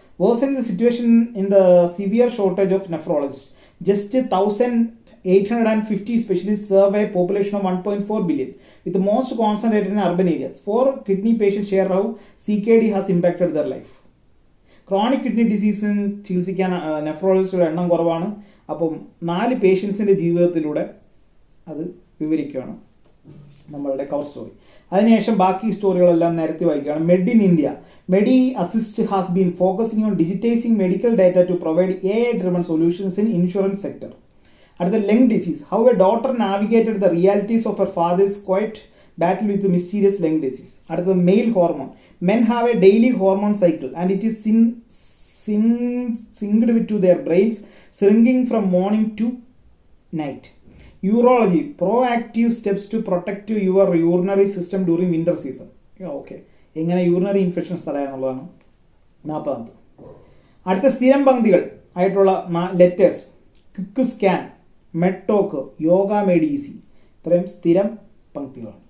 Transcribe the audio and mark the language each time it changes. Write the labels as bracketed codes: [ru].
[en] Worsening the situation in the severe shortage of nephrologists. Just 1,850 specialists serve a population of 1.4 billion, with the most concentrated in urban areas. 4 kidney patients share how CKD has impacted their life. [ml] Chronic kidney ഡിസീസിന് ചികിത്സിക്കാൻ നെഫ്രോളജിസ്റ്റുകളുടെ എണ്ണം കുറവാണ്. അപ്പം 4 പേഷ്യൻസിൻ്റെ ജീവിതത്തിലൂടെ അത് വിവരിക്കുകയാണ് നമ്മളുടെ cover story. അതിനുശേഷം ബാക്കി സ്റ്റോറികളെല്ലാം നേരത്തെ വായിക്കുകയാണ്. [en] Med in India. Medi Assist has been focusing on digitising medical data to provide AI driven solutions in insurance sector. അടുത്ത lung disease. How a daughter navigated the realities of her father's quiet battle with the mysterious lung disease. [ml] അടുത്തത് male hormone. [en] Men have a daily hormone cycle and it is synced to their brains, shrinking from morning to night. Urology. Proactive steps to protect your urinary system during winter season. [ml] Okay, എങ്ങനെ urinary infections തടയാന്നുള്ളതാണ് 40ാമത്. അടുത്ത സ്ഥിരം പങ്ക്തികൾ. ആയിട്ടുള്ള letters, quick scan, മെഡ്ടോക്ക്, yoga made easy, ഇത്രയും സ്ഥിരം പങ്ക്തികളാണ്.